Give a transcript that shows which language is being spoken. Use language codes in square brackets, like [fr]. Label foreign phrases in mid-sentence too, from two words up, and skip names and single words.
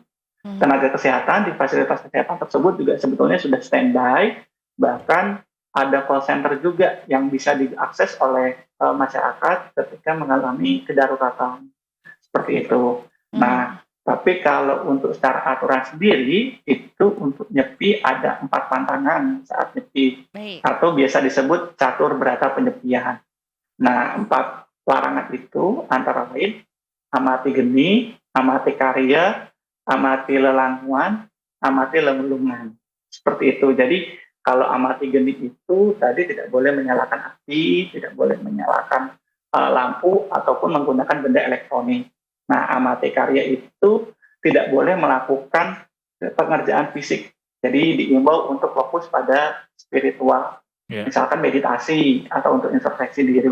[id] Tenaga kesehatan di fasilitas kesehatan tersebut juga sebetulnya sudah standby, bahkan ada [en] call center [id] juga yang bisa diakses oleh masyarakat ketika mengalami kedaruratan seperti itu. Nah, tapi kalau untuk secara aturan sendiri itu untuk nyepi ada 4 pantangan saat nyepi Baik. atau biasa disebut catur berata penyepian. Nah, 4 larangan itu antara lain amati geni, amati karya, amati lelanguan, amati lemelungan. Seperti itu. Jadi kalau amati geni itu tadi tidak boleh menyalakan api, tidak boleh menyalakan lampu ataupun menggunakan benda elektronik. Nah, amati karya itu tidak boleh melakukan pengerjaan fisik. Jadi diimbau untuk fokus pada spiritual, misalkan meditasi atau untuk introspeksi diri.